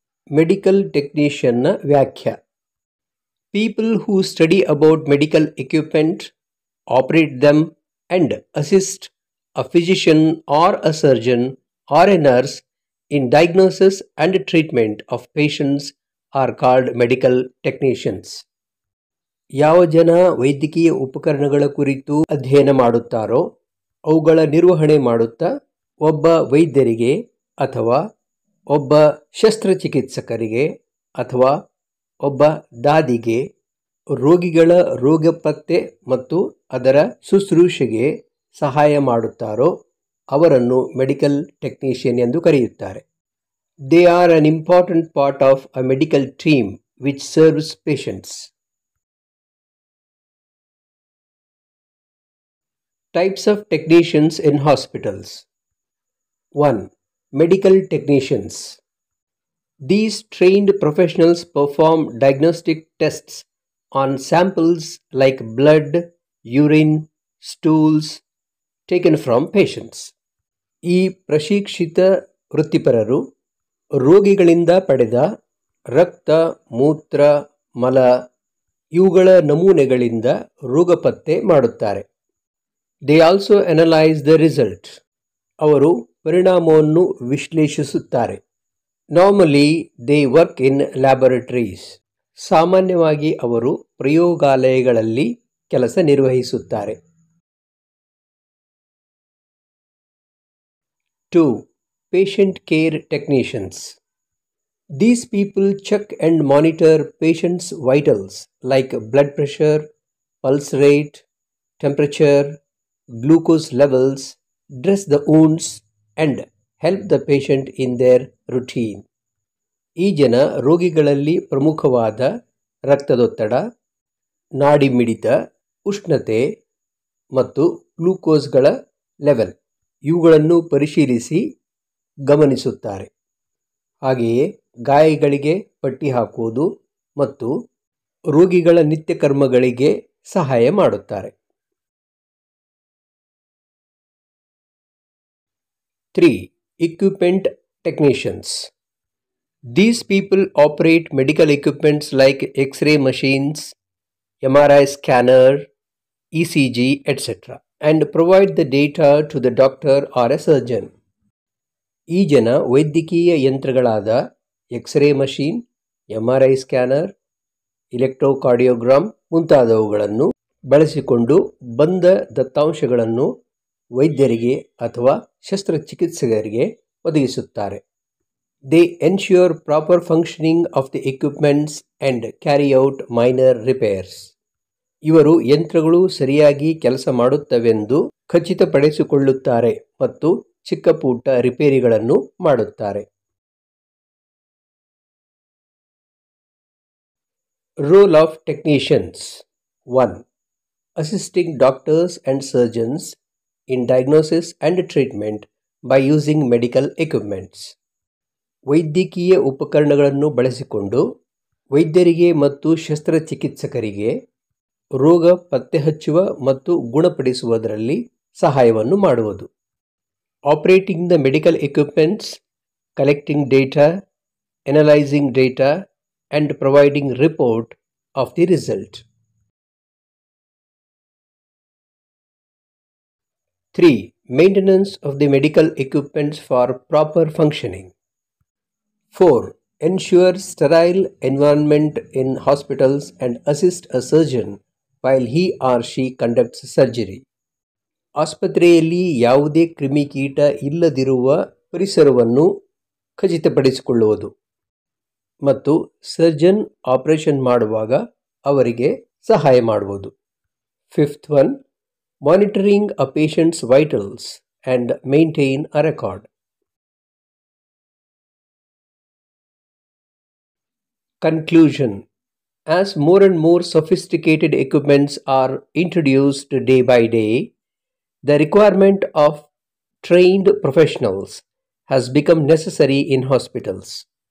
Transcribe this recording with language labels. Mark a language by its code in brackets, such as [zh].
[en] Medical ಟೆಕ್ನಿಷಿಯನ್ನ ವ್ಯಾಖ್ಯೆ: people who study about medical equipment, operate them and assist a physician or a surgeon or a nurse in diagnosis and treatment of patients are called medical technicians. [kn] ಯಾವ ಜನ ವೈದ್ಯಕೀಯ ಉಪಕರಣಗಳ ಕುರಿತು ಅಧ್ಯಯನ ಮಾಡುತ್ತಾರೋ ಅವುಗಳ ನಿರ್ವಹಣೆ ಮಾಡುತ್ತಾ ಒಬ್ಬ ವೈದ್ಯರಿಗೆ ಅಥವಾ ಒಬ್ಬ ಶಸ್ತ್ರಚಿಕಿತ್ಸಕರಿಗೆ ಅಥವಾ ಒಬ್ಬ ದಾದಿಗೆ ರೋಗಿಗಳ ರೋಗ ಪತ್ತೆ ಮತ್ತು ಅದರ ಶುಶ್ರೂಷೆಗೆ ಸಹಾಯ ಮಾಡುತ್ತಾರೋ ಅವರನ್ನು ಮೆಡಿಕಲ್ ಟೆಕ್ನಿಷಿಯನ್ ಎಂದು ಕರೆಯುತ್ತಾರೆ. [en] They are an important part of a medical team which serves patients. Types of technicians in hospitals. 1. Medical technicians. These trained professionals perform diagnostic tests on samples like blood, urine, stools taken from patients. [kn] ಈ ಪ್ರಶಿಕ್ಷಿತ ವೃತ್ತಿಪರರು ರೋಗಿಗಳಿಂದ ಪಡೆದ ರಕ್ತ, ಮೂತ್ರ, ಮಲ ಇವುಗಳ ನಮೂನೆಗಳಿಂದ ರೋಗ ಪತ್ತೆ ಮಾಡುತ್ತಾರೆ. [en] They also analyse the result. [kn] ಅವರು ಪರಿಣಾಮವನ್ನು ವಿಶ್ಲೇಷಿಸುತ್ತಾರೆ. [en] Normally they work in laboratories. [kn] ಸಾಮಾನ್ಯವಾಗಿ ಅವರು ಪ್ರಯೋಗಾಲಯಗಳಲ್ಲಿ ಕೆಲಸ ನಿರ್ವಹಿಸುತ್ತಾರೆ. [en] 2. Patient care technicians. These people check and monitor patients' vitals like blood pressure, pulse rate, temperature, glucose levels, dress the wounds and help the patient in their routine. [kn] ಈ ಜನ ರೋಗಿಗಳಲ್ಲಿ ಪ್ರಮುಖವಾದ ರಕ್ತದೊತ್ತಡ, ನಾಡಿ ಮಿಡಿತ, ಉಷ್ಣತೆ ಮತ್ತು ಗ್ಲೂಕೋಸ್ಗಳ ಲೆವೆಲ್ ಇವುಗಳನ್ನು ಪರಿಶೀಲಿಸಿ ಗಮನಿಸುತ್ತಾರೆ. ಹಾಗೆಯೇ ಗಾಯಗಳಿಗೆ ಪಟ್ಟಿ ಹಾಕುವುದು ಮತ್ತು ರೋಗಿಗಳ ನಿತ್ಯ ಕರ್ಮಗಳಿಗೆ ಸಹಾಯ ಮಾಡುತ್ತಾರೆ. [en] 3. Equipment technicians. These people operate medical equipments like X-ray machines, MRI scanner, ECG, etc. and provide the data to the doctor or a surgeon. [kn] ಈ ಜನ ವೈದ್ಯಕೀಯ ಯಂತ್ರಗಳಾದ ಎಕ್ಸ್ರೇ ಮಷೀನ್, MRI ಸ್ಕ್ಯಾನರ್, ಇಲೆಕ್ಟ್ರೋಕಾರ್ಡಿಯೋಗ್ರಾಮ್ ಮುಂತಾದವುಗಳನ್ನು ಬಳಸಿಕೊಂಡು ಬಂದ ದತ್ತಾಂಶಗಳನ್ನು ವೈದ್ಯರಿಗೆ ಅಥವಾ ಶಸ್ತ್ರಚಿಕಿತ್ಸಕರಿಗೆ ಒದಗಿಸುತ್ತಾರೆ. [en] They ensure proper functioning of the equipments and carry out minor repairs. [kn] ಇವರು ಯಂತ್ರಗಳು ಸರಿಯಾಗಿ ಕೆಲಸ ಮಾಡುತ್ತವೆಂದು ಖಚಿತಪಡಿಸಿಕೊಳ್ಳುತ್ತಾರೆ ಮತ್ತು ಚಿಕ್ಕಪುಟ್ಟ ರಿಪೇರಿಗಳನ್ನು ಮಾಡುತ್ತಾರೆ. [en] Role of technicians. 1. Assisting doctors and surgeons in diagnosis and treatment by using medical equipments. [kn] ವೈದ್ಯಕೀಯ ಉಪಕರಣಗಳನ್ನು ಬಳಸಿಕೊಂಡು ವೈದ್ಯರಿಗೆ ಮತ್ತು ಶಸ್ತ್ರಚಿಕಿತ್ಸಕರಿಗೆ ರೋಗ ಪತ್ತೆಹಚ್ಚುವ ಮತ್ತು ಗುಣಪಡಿಸುವುದರಲ್ಲಿ ಸಹಾಯವನ್ನು ಮಾಡುವುದು. [en] Operating the medical equipments, collecting data, analyzing data, and providing report of the result. 3. Maintenance of the medical equipments for proper functioning. 4. Ensure sterile environment in hospitals and assist a surgeon while he or she conducts surgery. [kn] ಆಸ್ಪತ್ರೆಯಲ್ಲಿ ಯಾವುದೇ ಕ್ರಿಮಿಕೀಟ ಇಲ್ಲದಿರುವ ಪರಿಸರವನ್ನು ಖಚಿತಪಡಿಸಿಕೊಳ್ಳುವುದು ಮತ್ತು surgeon operation ಮಾಡುವಾಗ ಅವರಿಗೆ ಸಹಾಯ ಮಾಡುವುದು. [en] 5th one, monitoring a patient's vitals and maintain a record. Conclusion. As more and more sophisticated equipments are introduced day by day, the requirement of trained professionals has become necessary in hospitals.